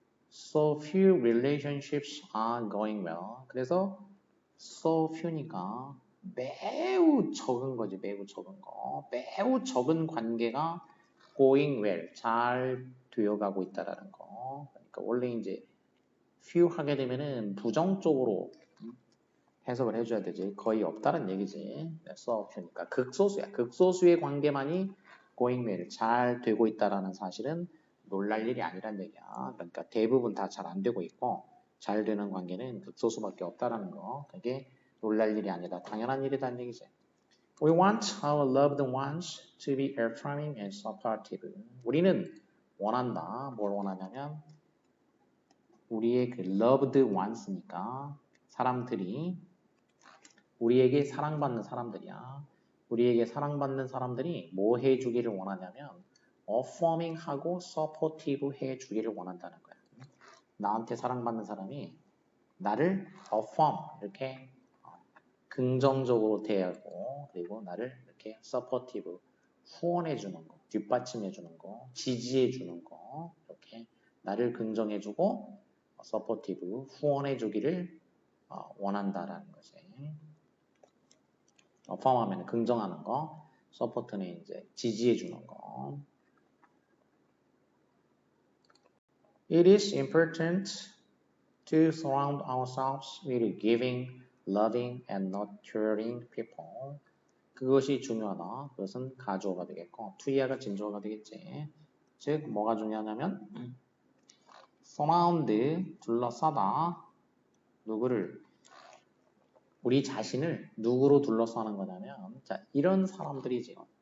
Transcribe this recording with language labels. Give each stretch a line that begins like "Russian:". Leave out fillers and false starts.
English: So few relationships are going well.
Korean: 그래서
English: so few
Korean: 니까 매우 적은 거지. 매우 적은 거. 매우 적은 관계가
English: going well.
Korean: 잘 되어가고 있다라는 거. 그러니까 원래 이제 few 하게 되면은 부정적으로 해석을 해줘야 되지. 거의 없다는 얘기지. so few니까 극소수야. 극소수의 관계만이
English: going well.
Korean: 잘 되고 있다라는 사실은 놀랄 일이 아니란 얘기야. 그러니까 대부분 다 잘 안 되고 있고 잘 되는 관계는 극소수밖에 없다라는 거. 그게 놀랄 일이 아니다. 당연한 일이라는 얘기지.
English: We want our loved ones to be affirming and supportive.
Korean: 우리는 원한다. 뭘 원하냐면 우리의 그
English: loved ones
Korean: 니까 사람들이 우리에게 사랑받는 사람들이야. 우리에게 사랑받는 사람들이 뭐 해주기를 원하냐면 affirming 하고 supportive 해주기를 원한다는 거야. 나한테 사랑받는 사람이 나를 affirm 이렇게 긍정적으로 대하고 그리고 나를 이렇게 supportive 후원해 주는 거, 뒷받침해 주는 거, 지지해 주는 거 이렇게 나를 긍정해주고 supportive 후원해 주기를 원한다라는 거지. affirm하면 긍정하는 거, support는 이제 지지해 주는 거. It is important to surround ourselves with giving, loving, and nurturing people. 그것이 중요하다. 그것은 가주어가 되겠고, 투이어가 진주어가 되겠지. 즉, 뭐가 중요하냐면, surround, 둘러싸다. 누구를? 우리 자신을 누구로 둘러싸는 거냐면, 자, 이런 사람들이지.